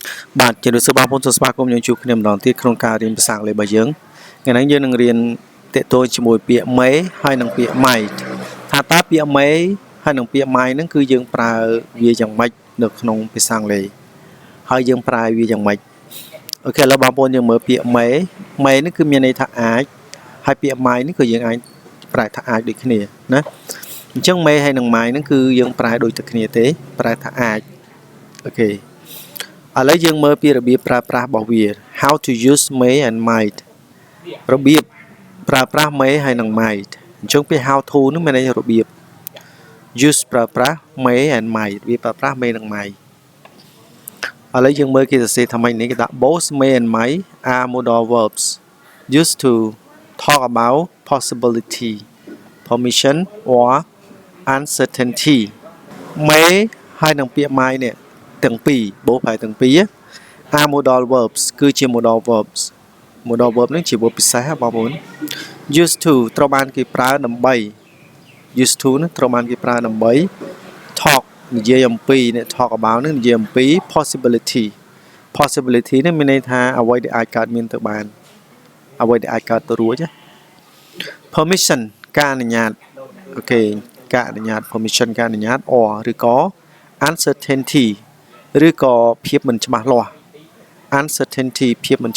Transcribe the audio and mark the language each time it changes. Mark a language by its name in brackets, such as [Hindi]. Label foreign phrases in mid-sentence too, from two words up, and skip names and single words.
[Khmer] បាទជាលោកសបាពុនសស្វាគមន៍យើងជួបគ្នាម្ដងទៀតក្នុងការរៀនភាសាអង់គ្លេសរបស់យើងថ្ងៃនេះយើងនឹងរៀនតេតូនជាមួយពាក្យ may ហើយនិងពាក្យ might ថាតើពាក្យ may ហើយនិងពាក្យ might ហ្នឹងគឺយើងប្រើវាយ៉ាងម៉េចនៅក្នុងភាសាអង់គ្លេសហើយយើងប្រើវាយ៉ាងម៉េចអូខេឥឡូវបងប្អូនយើងមើលពាក្យ may នេះគឺមានន័យថាអាចហើយពាក្យ might នេះគឺយើងអាចប្រើថាអាចដូចគ្នាណាអញ្ចឹង may ហើយនិង might ហ្នឹងគឺយើងប្រើដូចតែគ្នាទេប្រើថាអាចអូខេឥឡូវយើងមើលពីរបៀបប្រើប្រាស់របស់វា [English] how to use may and might [Khmer] របៀបប្រើប្រាស់ may ហើយនិង might អញ្ចឹងពី [English] how to [Khmer] នោះមានន័យរបៀប use ប្រើប្រាស់ [English] may and might [Khmer] វាប្រើប្រាស់ may និង might ឥឡូវយើងមើលគេសរសេរថាម៉េចនេះគេ [English] ថា both may and might are modal verbs used to talk about possibility permission or uncertainty may [Khmer] ហើយនិងពាក្យ [English] might [Khmer] នេះទាំងពីរ [English] both [Khmer] ហើយទាំងពីរ [English] are modal verbs [Khmer] គឺជា [English] modal verbs modal verb [Khmer] នេះជា [English] verb [Khmer] ពិសេសបងប្អូន [English] used to [Khmer] ត្រូវបានគេប្រើ ដើម្បី [English] used to [Khmer] នេះត្រូវបានគេប្រើដើម្បី talk និយាយអំពីនេះ [English] talk about [Khmer] នេះនិយាយអំពី possibility នេះមានន័យថាអ្វីដែលអាចកើតមានទៅបានអ្វីដែលអាចកើតទៅរួចណា permission ការអនុញ្ញាតអូខេការអនុញ្ញាត permission ការអនុញ្ញាត or ឬក៏ uncertainty ឬក៏ភាពមិនច្បាស់លាស់ uncertainty ភាពមិន